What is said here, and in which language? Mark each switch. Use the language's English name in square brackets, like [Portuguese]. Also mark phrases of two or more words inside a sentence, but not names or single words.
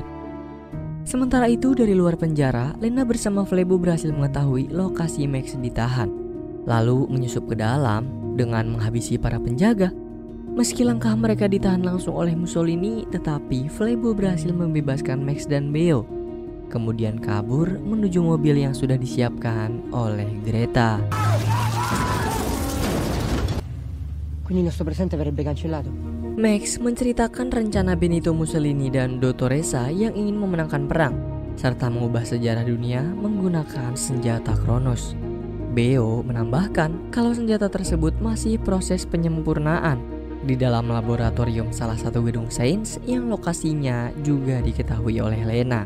[Indonesian] Sementara itu dari luar penjara, Lena bersama Flebo berhasil mengetahui lokasi Max ditahan, lalu menyusup ke dalam dengan menghabisi para penjaga. Meski langkah mereka ditahan langsung oleh Mussolini, tetapi Flebo berhasil membebaskan Max dan Beo, kemudian kabur menuju mobil yang sudah disiapkan oleh Greta. [Italian] Quindi il nostro presente verrebbe cancellato? [Indonesian] Max menceritakan rencana Benito Mussolini dan Dottoressa yang ingin memenangkan perang, serta mengubah sejarah dunia menggunakan senjata Kronos. Beo menambahkan kalau senjata tersebut masih proses penyempurnaan di dalam laboratorium salah satu gedung sains yang lokasinya juga diketahui oleh Lena.